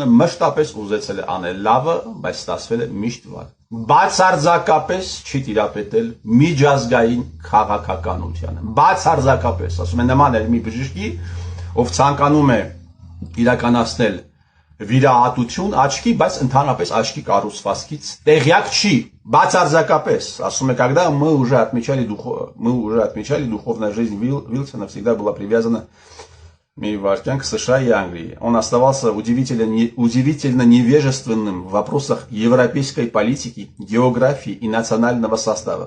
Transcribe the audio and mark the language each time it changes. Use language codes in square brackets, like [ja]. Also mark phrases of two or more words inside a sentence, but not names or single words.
[hy] մշտապես ուզեցել է անել լավը բայց ստացվել է միշտ վատ բացարձակապես չի տիրապետել միջազգային քաղաքականությանը բացարձակապես ասում են նման էր մի բժշկի ով ցանկանում է իրականացնել վիրահատություն աչքի բայց ընդհանրապես աչքի կառուցվածքից տեղյակ չի бацарзакапес ասում է [ru] когда мы уже отмечали духовная жизнь Вилсона всегда была привязана к США и Англии. Он оставался удивительно невежественным в вопросах европейской политики, географии и национального состава.